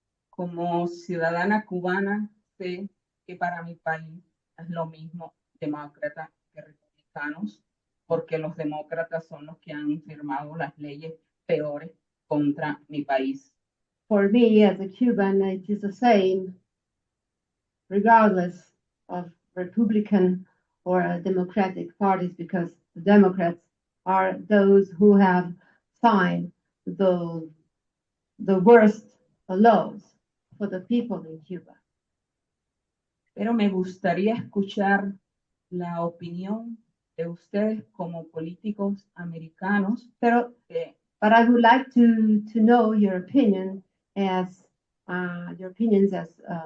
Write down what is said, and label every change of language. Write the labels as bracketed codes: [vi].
[es] Como ciudadana cubana, sé que para mi país es lo mismo demócratas que republicanos, porque los demócratas son los que han firmado las leyes peores contra mi país. [en] For me, as a Cuban, it is the same, regardless of Republican or Democratic parties, because the Democrats are those who have signed the worst laws for the people in Cuba. [es] Pero me gustaría escuchar la opinión de ustedes como políticos americanos. [en] But I would like to know your opinion as U.S.